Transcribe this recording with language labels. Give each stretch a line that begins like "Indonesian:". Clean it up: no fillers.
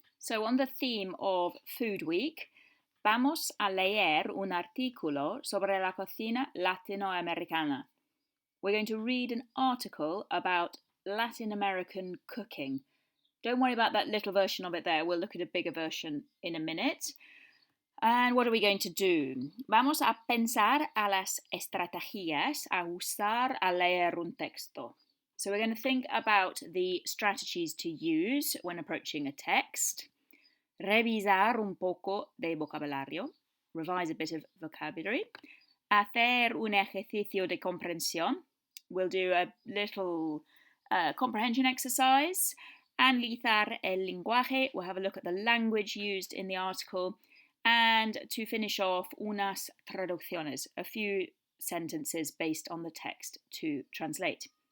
English: So, on the theme of Food Week,
Spanish: vamos a leer un artículo sobre la cocina latinoamericana.
English: We're going to read an article about Latin American cooking. Don't worry about that little version of it there. We'll look at a bigger version in a minute. And what are we going to do?
Spanish: Vamos a pensar a las estrategias a usar al leer un texto.
English: So we're going to think about the strategies to use when approaching a text.
Spanish: Revisar un poco de vocabulario.
English: Revise a bit of vocabulary.
Spanish: Hacer un ejercicio de comprensión.
English: We'll do a little comprehension exercise.
Spanish: Analizar el lenguaje.
English: We'll have a look at the language used in the article. And to finish off,
Spanish: unas traducciones,
English: a few sentences based on the text to translate.